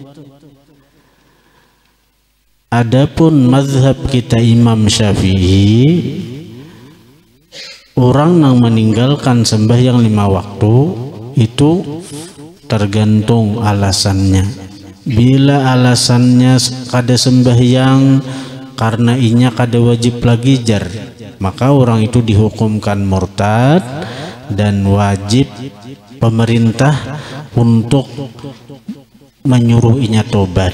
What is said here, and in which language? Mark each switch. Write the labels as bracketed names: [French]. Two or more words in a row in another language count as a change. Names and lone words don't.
[Indonesian] Adapun mazhab kita Imam Syafi'i, orang yang meninggalkan sembahyang 5 waktu itu tergantung alasannya. Bila alasannya kada sembahyang karena inya kada wajib lagi jar, maka orang itu dihukumkan murtad dan wajib pemerintah untuk menyuruh inya tobat.